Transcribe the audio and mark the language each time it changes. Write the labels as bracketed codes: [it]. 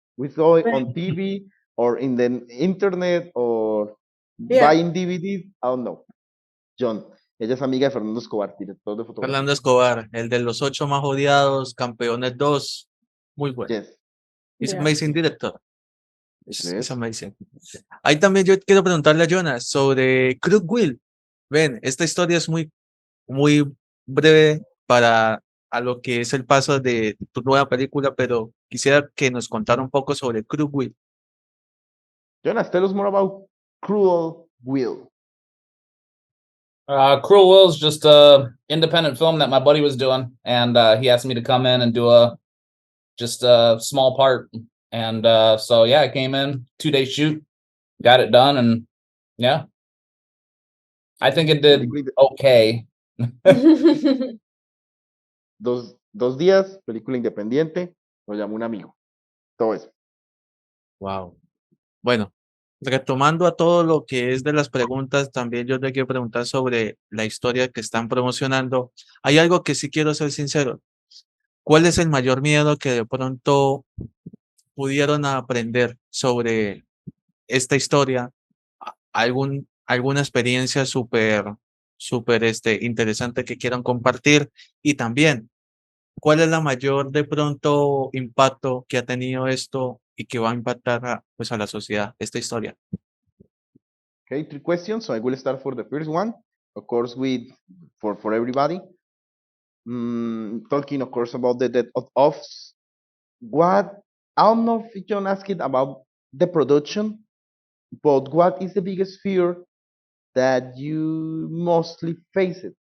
[en] We saw it on TV or in the internet or Yeah. buying DVDs. I don't know. [es] John, ella es amiga de Fernando Escobar, director de fotografía. Fernando Escobar, el de los 8 más odiados, Campeones 2. Muy bueno. [en] Yes, It's Yeah. amazing director. It's yes. amazing. [es] Ahí también yo quiero preguntarle a Jonas sobre Cruz Will. Ven, esta historia es muy breve para a lo que es el paso de tu nueva película, pero quisiera que nos contara un poco sobre Cruz Will. [en] Jonas, tell us more about Cruel Will. Cruel Will's just a independent film that my buddy was doing, and he asked me to come in and do just a small part. And so yeah, I came in, 2-day shoot, got it done, and yeah, I think it did okay. [es] Dos días, película independiente, lo llamó un amigo. Todo eso. [en] Wow. [es] Bueno, retomando a todo lo que es de las preguntas, también yo te quiero preguntar sobre la historia que están promocionando. Hay algo que sí quiero ser sincero. ¿Cuál es el mayor miedo que de pronto pudieron aprender sobre esta historia? ¿Alguna experiencia súper interesante que quieran compartir? Y también, ¿cuál es la mayor de pronto impacto que ha tenido esto y que va a impactar a la sociedad, esta historia? [en] Okay, 3 questions. So I will start for the first one. Of course, for everybody. Talking, of course, about the death of what I don't know if John asked about the production, but what is the biggest fear that you mostly face it?